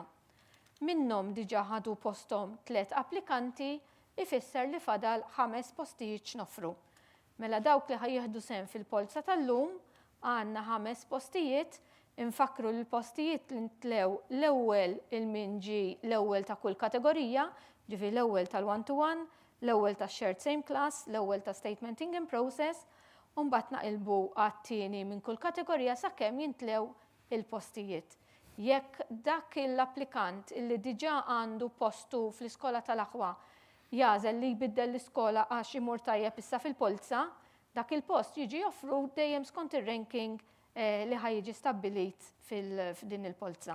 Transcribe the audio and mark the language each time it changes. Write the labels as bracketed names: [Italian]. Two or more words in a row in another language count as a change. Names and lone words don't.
[Maltese] Minnhom diġà ħadu posthom 3 applikanti, ifisser li fadal 5 postijiet x'nofru. Mela dawk li ħajjieħdu sehem fil-polza tal-lum għandna 5 postijiet, infakru l-postijiet li ntlew l-ewwel il-minġi l-ewwel ta' kull kategorija, ġifieri l-ewwel tal-one-to-one, l-ewwel ta' [English] shared same class, [Maltese] l-ewwel ta' [English] statementing in process, [Maltese] u mbagħad naqilbu għat-tieni minn kull kategorija sakemm jintlew il-postijiet. Jekk dak l-applikant illi diġà għandu postu fl-iskola tal-aħwa jażel li jbiddel l-iskola għax imur tajjeb issa fil-polza, dak il-post jiġi offrut dejjem skont ir-ranking li ħajjiġi stabbilit f'din il-polza.